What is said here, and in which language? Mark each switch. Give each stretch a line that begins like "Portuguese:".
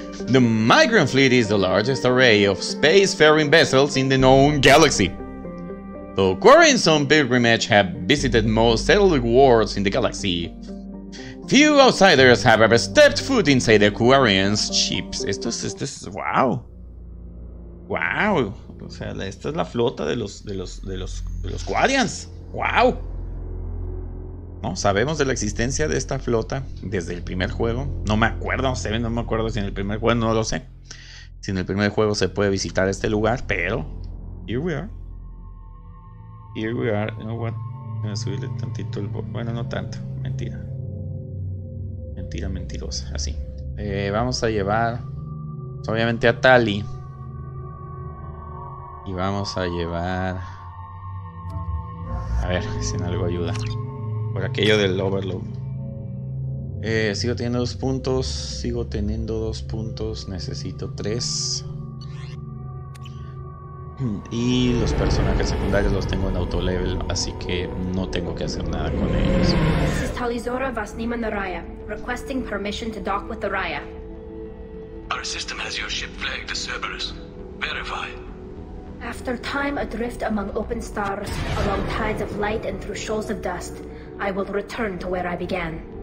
English: The Migrant Fleet is the largest array of spacefaring vessels in the known galaxy. Though Quarians on pilgrimage have visited most settled worlds in the galaxy, few outsiders have ever stepped foot inside the Quarians' ships.
Spanish: Esto es wow. Wow. O sea, esta es la flota de los Quarians. Wow. No sabemos de la existencia de esta flota desde el primer juego. No me acuerdo si en el primer juego, no lo sé. Si en el primer juego se puede visitar este lugar, pero
English: here we are. Here we are. You know what?
Spanish: Voy a subirle tantito el... Bueno, no tanto. Mentira. Mentira mentirosa. Así. Vamos a llevar... obviamente a Tali. Y vamos a llevar... A ver si en algo ayuda. Por aquello del overload. Sigo teniendo 2 puntos. Sigo teniendo 2 puntos. Necesito 3. Y los personajes secundarios los tengo en auto level, así que no tengo que hacer nada con ellos.
English: This is Talizora Vasnima Naraya, requesting permission to dock with the Raya. Our system has your ship flagged as Cerberus. Verify. After time adrift among open stars, along tides of light and through shoals of dust, I will return to where I began.